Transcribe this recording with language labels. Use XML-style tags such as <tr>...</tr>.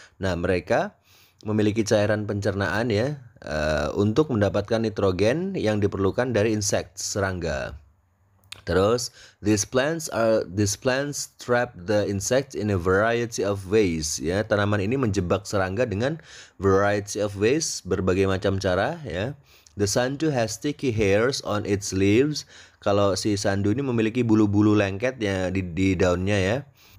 <id>Nah, mereka memiliki cairan pencernaan ya, untuk mendapatkan nitrogen yang diperlukan dari insect, serangga. Terus</id> <en>these plants trap the insects in a variety of ways ya.</en> <id>Tanaman ini menjebak serangga dengan</id> <en>variety of ways,</en> <id>berbagai macam cara ya.</id> <en>The sandu has sticky hairs on its leaves.</en> <id>Kalau si sandu ini memiliki bulu-bulu lengket ya di daunnya ya.</id>